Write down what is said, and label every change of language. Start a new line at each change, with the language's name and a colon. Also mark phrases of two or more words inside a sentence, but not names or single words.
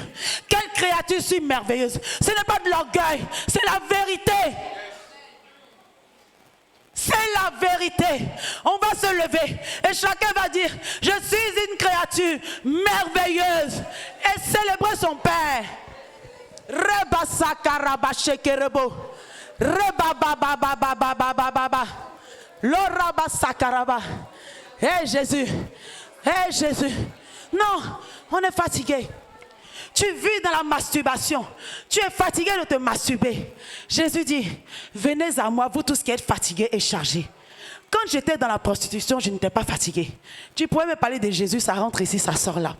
French: Quelle créature si merveilleuse. Ce n'est pas de l'orgueil, c'est la vérité. C'est la vérité. On va se lever et chacun va dire, je suis une créature merveilleuse et célébrer son Père. Reba sakaraba shekerebo. Reba baba baba baba baba. Loraba sakaraba. Hé Jésus. Hé Jésus. Non, on est fatigué. Tu vis dans la masturbation. Tu es fatigué de te masturber. Jésus dit, venez à moi, vous tous qui êtes fatigués et chargés. Quand j'étais dans la prostitution, je n'étais pas fatigué. Tu pourrais me parler de Jésus, ça rentre ici, ça sort là.